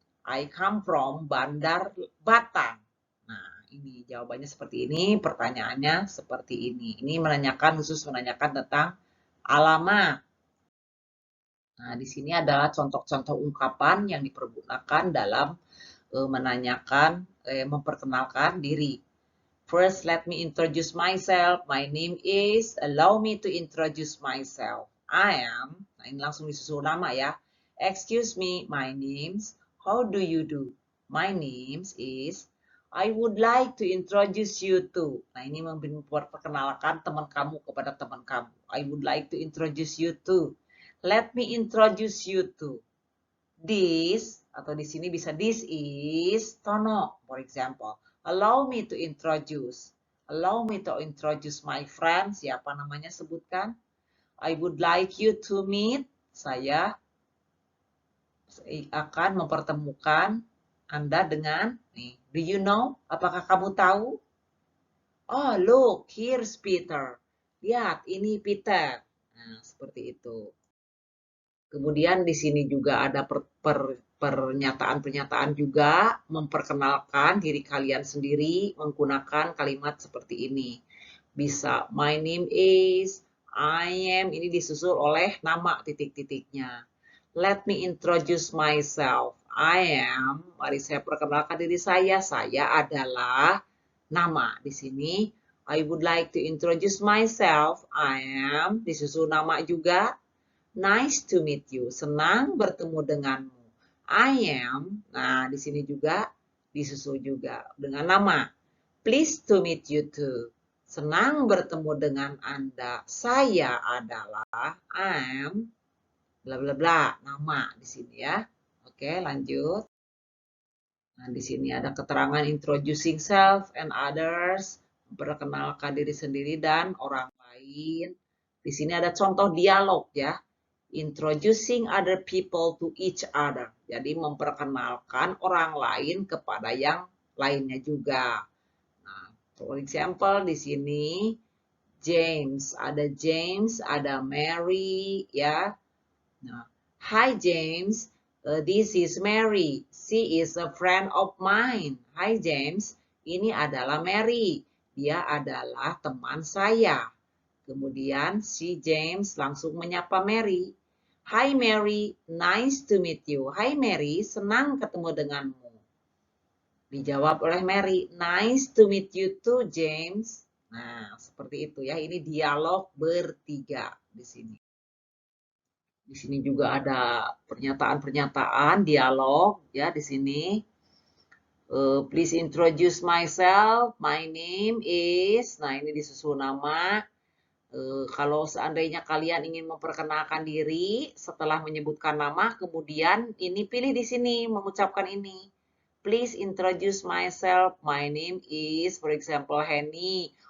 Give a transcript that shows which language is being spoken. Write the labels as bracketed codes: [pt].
[en] I come from Bandar Batang. [id] Nah, ini jawabannya seperti ini, pertanyaannya seperti ini. Ini menanyakan, khusus menanyakan tentang alamat. Nah, di sini adalah contoh-contoh ungkapan yang dipergunakan dalam menanyakan, memperkenalkan diri. [en] First, let me introduce myself. My name is, allow me to introduce myself. I am, [id] nah ini langsung disusul nama ya. [en] Excuse me, my name's, how do you do? My name's is, I would like to introduce you to. [id] Nah ini memperkenalkan teman kamu kepada teman kamu. [en] I would like to introduce you to. Let me introduce you to. This, [id] atau di sini bisa [en] this is Tono, for example. Allow me to introduce. Allow me to introduce my friend. [id] Siapa namanya sebutkan. [en] I would like you to meet. [id] Saya akan mempertemukan Anda dengan, nih, [en] do you know? [id] Apakah kamu tahu? [en] Oh, look, here's Peter. [id] Lihat, ini Peter. Nah, seperti itu. Kemudian di sini juga ada pernyataan-pernyataan juga memperkenalkan diri kalian sendiri menggunakan kalimat seperti ini. Bisa [en] my name is, I am, [id] ini disusul oleh nama titik-titiknya. [en] Let me introduce myself. I am, [id] mari saya perkenalkan diri saya adalah nama di sini. [en] I would like to introduce myself. I am, [id] disusul nama juga. [en] Nice to meet you. [id] Senang bertemu denganmu. [en] I am. [id] Nah, di sini juga disusul juga dengan nama. [en] Pleased to meet you too. [id] Senang bertemu dengan Anda. Saya adalah [en] I am [id] bla bla bla, nama di sini ya. Oke, lanjut. Nah, di sini ada keterangan [en] introducing self and others, [id] memperkenalkan diri sendiri dan orang lain. Di sini ada contoh dialog ya. [en] Introducing other people to each other. [id] Jadi memperkenalkan orang lain kepada yang lainnya juga. Nah, [en] for example [id] di sini James, ada Mary ya. [en] Nah, hi James, this is Mary. She is a friend of mine. [id] Hi James, ini adalah Mary. Dia adalah teman saya. Kemudian si James langsung menyapa Mary. [en] Hi Mary, nice to meet you. Hi Mary, [id] senang ketemu denganmu. Dijawab oleh [en] Mary, nice to meet you too James. [id] Nah, seperti itu ya. Ini dialog bertiga di sini. Di sini juga ada pernyataan-pernyataan dialog ya di sini. [en] Please introduce myself. My name is. [id] Nah, ini disusul nama. Kalau seandainya kalian ingin memperkenalkan diri setelah menyebutkan nama, kemudian ini pilih di sini mengucapkan ini. [en] Please introduce myself. My name is, for example, Henny.